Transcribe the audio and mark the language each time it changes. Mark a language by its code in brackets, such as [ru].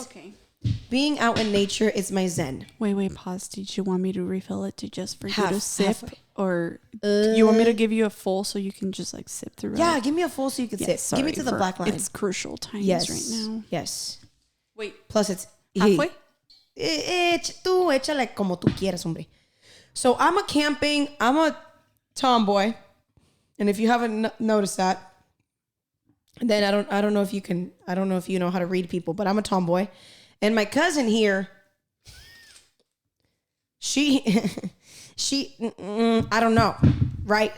[en] Okay. being out in nature is my zen. Wait, pause. Did you want me to refill it for you to sip? Or you want me to give you a full so you can just like sip through it? Yeah, give me a full so you can sip. Sorry, give me to the black line. It's crucial times right now. Yes. Wait. Plus it's... Halfway? [es] Tú échale como tú quieras, hombre. [en] So I'm a tomboy. And if you haven't noticed that, then I don't know if you know how to read people, but I'm a tomboy. And my cousin here, she I don't know, right?